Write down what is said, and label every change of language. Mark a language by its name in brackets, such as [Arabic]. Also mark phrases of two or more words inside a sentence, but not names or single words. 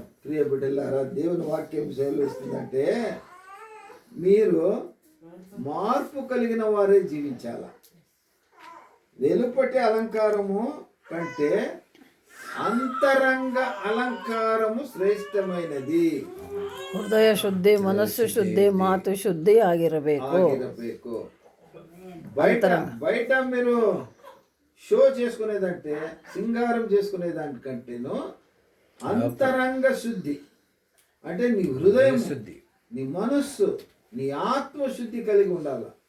[Telugu] ప్రియ బిడ్డలారా, దేవుని వాక్యం సెలవిస్తుందంటే మీరు మార్పు కలిగిన వారే జీవించాల. వెలుపటి అలంకారము కంటే అంతరంగ అలంకారము శ్రేష్టమైనది. [Kannada] ಹೃದಯ ಶುದ್ಧಿ, ಮನಸ್ಸು ಶುದ್ಧಿ, ಮಾತು ಶುದ್ಧಿ ಆಗಿರಬೇಕು. [Telugu] బయట మీరు షో చేసుకునేదంటే సింగారం చేసుకునేదానికంటేను అంతరంగ శుద్ధి అంటే నీ హృదయం శుద్ధి, నీ మనస్సు, నీ ఆత్మ శుద్ధి కలిగి ఉండాల.